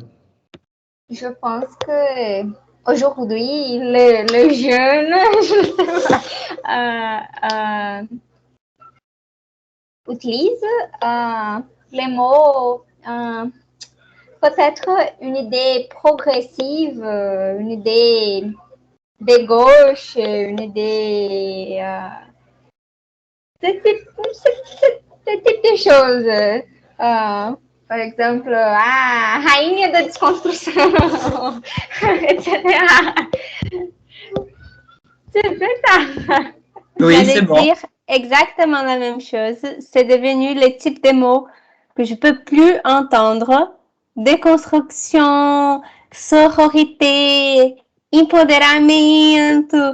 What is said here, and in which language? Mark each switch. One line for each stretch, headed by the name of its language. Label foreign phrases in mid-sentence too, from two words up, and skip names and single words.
French: Je pense que aujourd'hui, les jeunes, utilisent les mots peut-être une idée progressive, une idée de gauche, une idée ce type de choses. Par exemple,
Portuguese: rainha da desconstrução,
French: etc. C'est ça. Oui, c'est bon. Dire exactement la même chose. C'est devenu le type de mots que je peux plus entendre. Déconstruction, sororité, empoderamento.